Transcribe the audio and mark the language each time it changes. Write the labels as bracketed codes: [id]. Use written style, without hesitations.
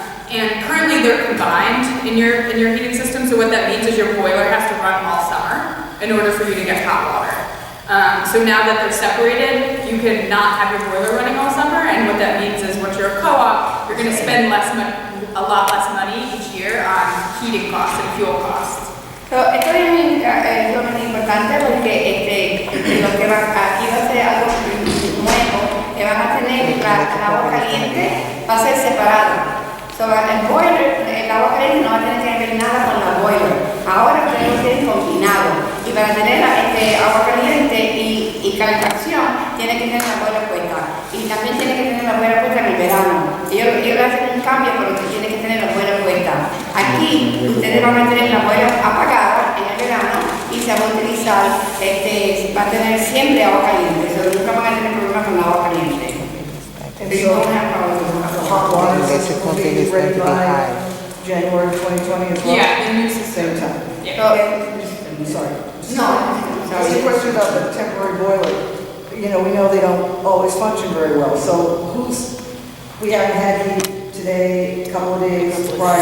[en] And currently they're combined in your heating system. So what that means is your boiler has to run all summer in order for you to get hot water. So now that they're separated, you can not have your boiler running all summer. And what that means is once you're a co-op, you're going to spend a lot less money each year on heating costs and fuel costs. [es] So, esto es muy importante porque lo que aquí va a ser algo nuevo, que van a tener el agua caliente, va a ser separado. So, el boiler, el agua caliente no va a tener que ver nada con la boiler. Ahora ustedes lo tienen combinado. Y para tener agua caliente y calefacción, tiene que tener la boiler puesta. Y también tiene que tener la boiler puesta en el verano. Ellos hacen un cambio, pero tiene que tener la boiler puesta. Aquí ustedes van a tener la boiler apagada en el verano y se va a utilizar, va a tener siempre agua caliente. So, nunca van a tener problemas con agua caliente. [en] And so the hot water system will be ready by January 2020 as well? Yeah, the new system. Same time? Yeah. Sorry. No. Just a question about the temporary boiler. You know, we know they don't always function very well, so we haven't had heat today, a couple of days prior.